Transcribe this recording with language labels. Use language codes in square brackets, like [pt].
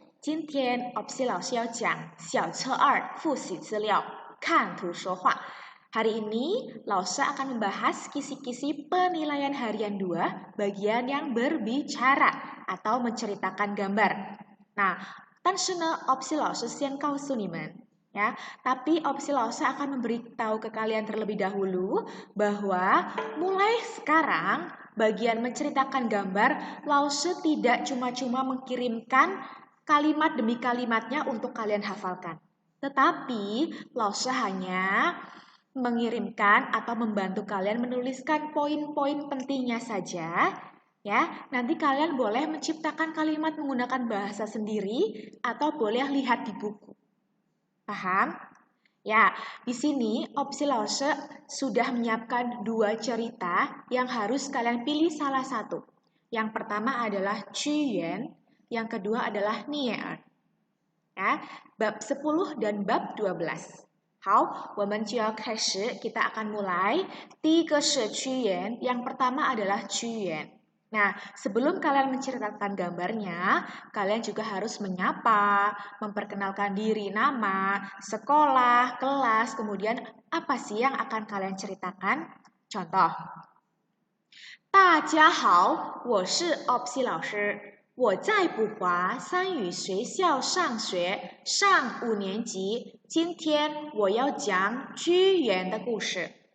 [zh] 今天 Opsi 老师要讲小册2复习资料，看图说话。 [id] Hari ini, 老师 akan membahas kisi-kisi penilaian harian 2, bagian yang berbicara atau menceritakan gambar. [zh] Nah, 但是呢 Opsi 老师先告诉你们。 [id] Ya, tapi Opsi 老师 akan memberitahu ke kalian terlebih dahulu bahwa mulai sekarang bagian menceritakan gambar, 老师 tidak cuma-cuma mengirimkan kalimat demi kalimatnya untuk kalian hafalkan. Tetapi 老师 hanya mengirimkan atau membantu kalian menuliskan poin-poin pentingnya saja. Ya, nanti kalian boleh menciptakan kalimat menggunakan bahasa sendiri atau boleh lihat di buku. Paham? Ya, di sini Opsi Lause sudah menyiapkan 2 cerita yang harus kalian pilih salah satu. Yang pertama adalah Qiyuan, yang kedua adalah Nie'er. Ya, bab 10 dan bab 12. [zh] 好，我们就要开始， [id] kita akan mulai. [zh] 第一个是 [id] Qiyuan, yang pertama adalah Qiyuan. Nah, sebelum kalian menceritakan gambarnya, kalian juga harus menyapa, memperkenalkan diri, nama, sekolah, kelas, kemudian apa sih yang akan kalian ceritakan? Contoh. [zh] 大家好，我是 Opsi 老师，我在普华三语学校上学，上5年级。今天我要讲屈原的故事。